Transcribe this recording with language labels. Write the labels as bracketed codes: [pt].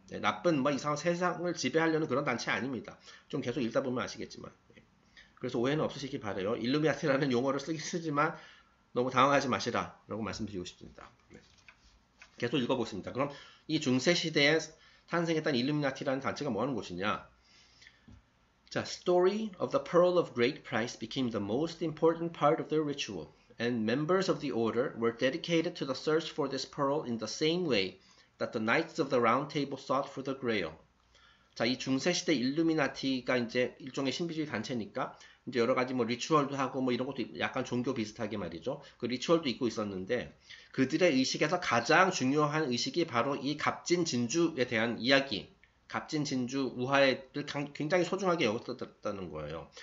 [ko] 네, 나쁜, 이상한 세상을 지배하려는 그런 단체 아닙니다. 좀 계속 읽다 보면 아시겠지만. 네. 그래서 오해는 없으시기 바래요. 일루미나티라는 용어를 쓰지만 너무 당황하지 마시라. 라고 말씀드리고 싶습니다. 네. 계속 읽어보겠습니다. 그럼 이 중세 시대에 탄생했던 일루미나티라는 단체가 뭐 하는 곳이냐? [en] 자, Story of the Pearl of Great Price became the most important part of their ritual. And members of the order were dedicated to the search for this pearl in the same way that the Knights of the Round Table sought for the Grail. [ko] 자, 이 중세시대 일루미나티가 이제 일종의 신비주의 단체니까 이제 여러 가지 뭐 리추얼도 하고 뭐 이런 것도 약간 종교 비슷하게 말이죠. 그 리추얼도 있고 있었는데 그들의 의식에서 가장 중요한 의식이 바로 이 값진 진주에 대한 이야기, 값진 진주 우화를 굉장히 소중하게 여겼다는 거예요.